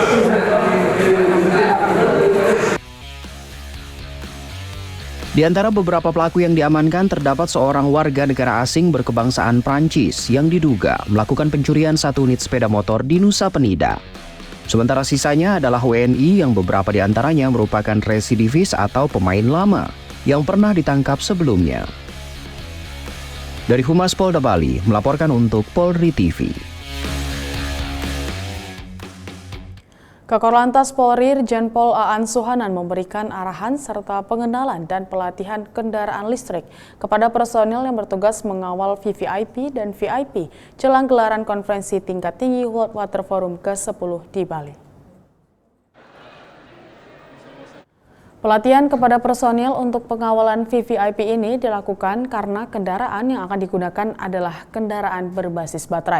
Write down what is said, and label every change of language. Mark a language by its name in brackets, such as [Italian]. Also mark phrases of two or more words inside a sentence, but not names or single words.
[Indonesian] Di antara beberapa pelaku yang diamankan terdapat seorang warga negara asing berkebangsaan Prancis yang diduga melakukan pencurian 1 unit sepeda motor di Nusa Penida. Sementara sisanya adalah WNI yang beberapa di antaranya merupakan residivis atau pemain lama yang pernah ditangkap sebelumnya. Dari Humas Polda Bali melaporkan untuk Polri TV. Kakor Lantas Polri Irjen Pol Aan Suhanan memberikan arahan serta pengenalan dan pelatihan kendaraan listrik kepada personil yang bertugas mengawal VVIP dan VIP jelang gelaran konferensi tingkat tinggi World Water Forum ke-10 di Bali. Pelatihan kepada personil untuk pengawalan VVIP ini dilakukan karena kendaraan yang akan digunakan adalah kendaraan berbasis baterai.